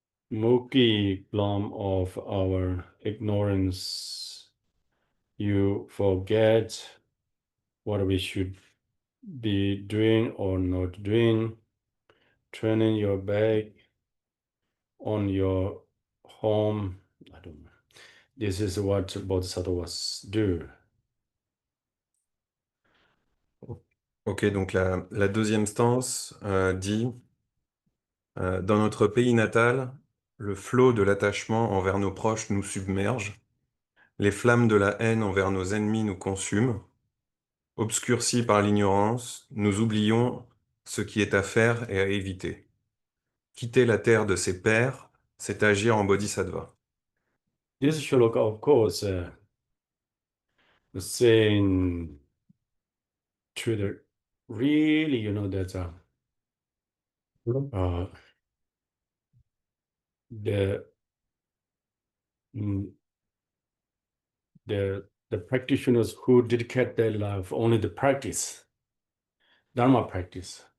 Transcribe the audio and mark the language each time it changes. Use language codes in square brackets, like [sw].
[en] murky gloom of our ignorance, you forget what we should be doing or not doing, turning your back on your home. I don't know. This is what bodhisattvas do. [fr] Ok, donc la deuxième stance dit dans notre pays natal, le flot de l'attachement envers nos proches nous submerge, les flammes de la haine envers nos ennemis nous consument, obscurcis par l'ignorance, nous oublions ce qui est à faire et à éviter. Quitter la terre de ses pères, c'est agir en bodhisattva. [en] This shloka, of course, saying to the really, that the mm, the practitioners who dedicate their life only the practice, Dharma practice.